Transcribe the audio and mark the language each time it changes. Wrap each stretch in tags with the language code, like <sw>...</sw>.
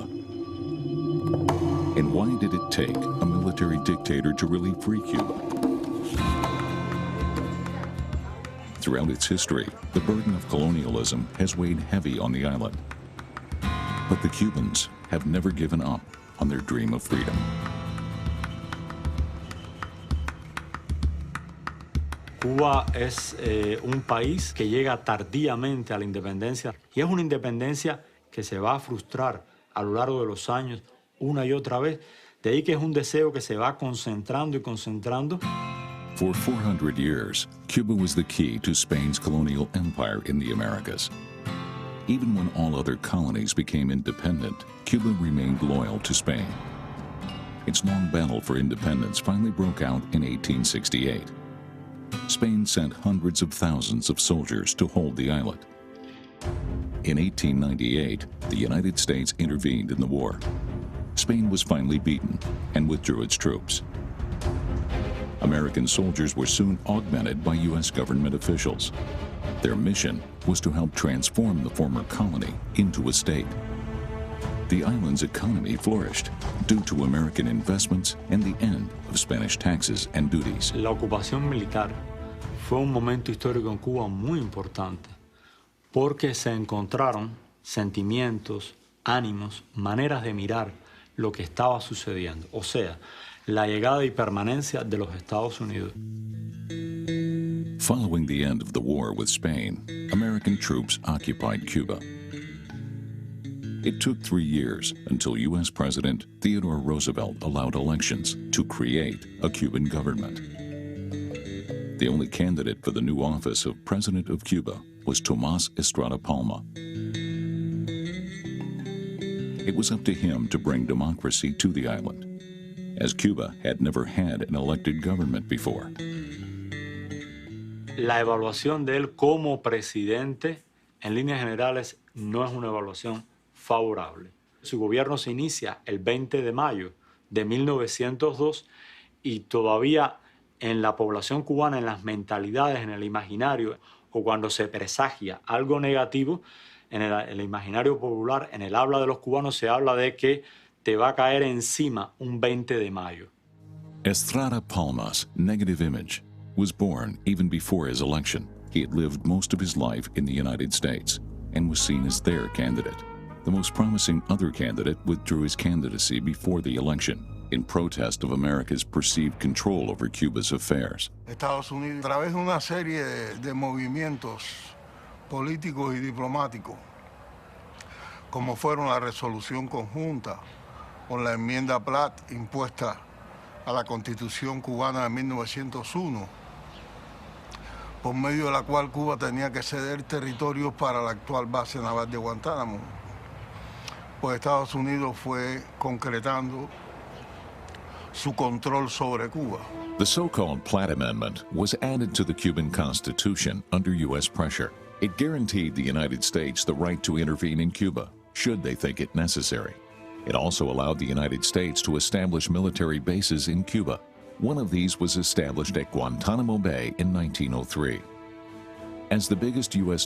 <en>And why did it take a military dictator to really free Cuba? Throughout its history, the burden of colonialism has weighed heavy on the island. But the Cubans have never given up on their dream of freedom.</en> <es>Cuba es un país que llega tardíamente a la independencia y es una independencia que se va a frustrar a lo largo de los años una y otra vez. De ahí que es un deseo que se va concentrando y concentrando.</es> <en>For 400 years, Cuba was the key to Spain's colonial empire in the Americas. Even when all other colonies became independent, Cuba remained loyal to Spain. Its long battle for independence finally broke out in 1868. Spain sent hundreds of thousands of soldiers to hold the island. In 1898, the United States intervened in the war. Spain was finally beaten and withdrew its troops. American soldiers were soon augmented by U.S. government officials. Their mission was to help transform the former colony into a state. The island's economy flourished due to American investments and the end of Spanish taxes and duties.</en> <es>La ocupación militar fue un momento histórico en Cuba muy importante porque se encontraron sentimientos, ánimos, maneras de mirar lo que estaba sucediendo. O sea, la llegada y permanencia de los Estados Unidos.</es> <en>Following the end of the war with Spain, American troops occupied Cuba. It took 3 years until U.S. President Theodore Roosevelt allowed elections to create a Cuban government. The only candidate for the new office of President of Cuba was Tomás Estrada Palma. It was up to him to bring democracy to the island, as Cuba had never had an elected government before.</en> <es>La evaluación de él como presidente, en líneas generales, no es una evaluación favorable. Su gobierno se inicia el 20 de mayo de 1902 y todavía en la población cubana, en las mentalidades, en el imaginario, o cuando se presagia algo negativo, en el imaginario popular, en el habla de los cubanos, se habla de que te va a caer encima un 20 de mayo.</es> <en>Estrada Palma's negative image was born even before his election. He had lived most of his life in the United States and was seen as their candidate. The most promising other candidate withdrew his candidacy before the election in protest of America's perceived control over Cuba's affairs.</en> <es>Estados Unidos, a través de una serie de movimientos políticos y diplomáticos, como fueron la resolución conjunta o la enmienda Platt impuesta a la Constitución cubana de 1901, por medio de la cual Cuba tenía que ceder territorios para la actual base naval de Guantánamo, pues Estados Unidos fue concretando su control sobre Cuba.</es> <en>The so-called Platt Amendment was added to the Cuban Constitution under U.S. pressure. It guaranteed the United States the right to intervene in Cuba, should they think it necessary. It also allowed the United States to establish military bases in Cuba. One of these was established at Guantanamo Bay in 1903. As the biggest U.S.</en>